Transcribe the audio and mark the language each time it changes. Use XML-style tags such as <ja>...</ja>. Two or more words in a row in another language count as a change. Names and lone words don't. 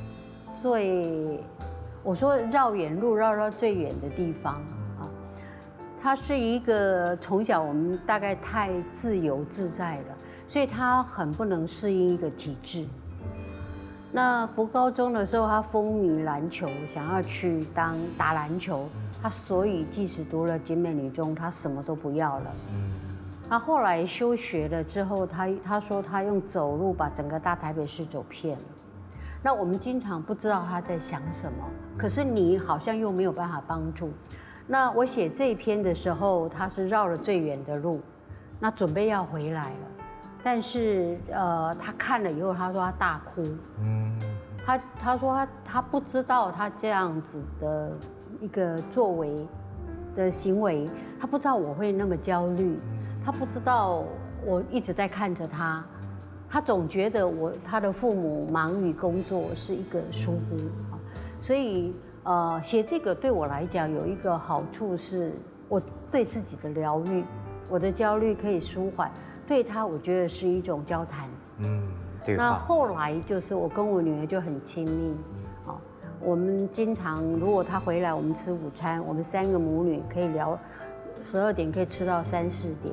<zh>我說繞遠路繞到最遠的地方啊，他是一個從小我們大概太自由自在了，所以他很不能適應一個體制。那國高中的時候，他風靡籃球，想要去打籃球，他所以即使讀了景美女中，他什麼都不要了。他後來休學了之後，他說他用走路把整個大台北市走遍了。那我們經常不知道他在想什麼，可是你好像又沒有辦法幫助。那我寫這一篇的時候，他是繞了最遠的路，那準備要回來了，但是他看了以後，他說他大哭。他說他不知道他這樣子的一個作為的行為，他不知道我會那麼焦慮，他不知道我一直在看着他。他總覺得他的父母忙於工作是一個疏忽，所以寫這個對我來講有一個好處是，我對自己的療癒，我的焦慮可以舒緩，對他我覺得是一種交談。對。那後來就是我跟我女兒就很親密，我們經常如果她回來，我們吃午餐，我們3個母女可以聊，12點可以吃到3、4點。</zh>